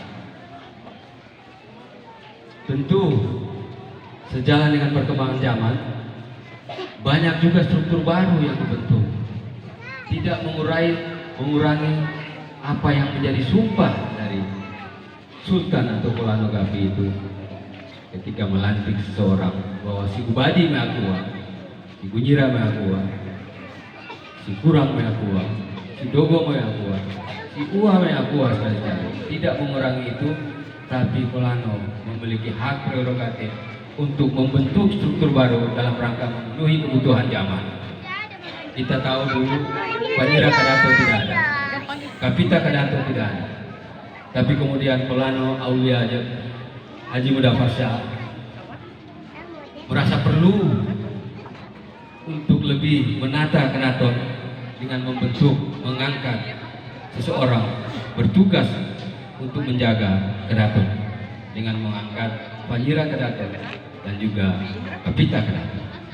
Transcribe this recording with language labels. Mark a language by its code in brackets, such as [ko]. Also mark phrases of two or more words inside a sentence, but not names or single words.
[id] Tentu sejalan dengan perkembangan zaman, banyak juga struktur baru yang dibentuk, tidak mengurangi apa yang menjadi sumpah dari Sultan atau Kolano Gapi itu ketika melantik seseorang bahwa [tft] si Ubadi meakua, si Gunyira meakua, si Kurang meakua, si Dogo meakua, si Uwa meakua [id] sekali-kali. Tidak mengurangi itu, tapi Kolano memiliki hak prerogatif untuk membentuk struktur baru dalam rangka memenuhi kebutuhan zaman. Kita tahu dulu Panjira Kadato tidak ada, Kapita Kadato tidak ada, tapi kemudian Kolano Aulia Haji Mudafar Shah merasa perlu untuk lebih menata keraton dengan mengangkat seseorang bertugas untuk menjaga keraton dengan mengangkat Panjira Kadato dan juga Kapita Kadato.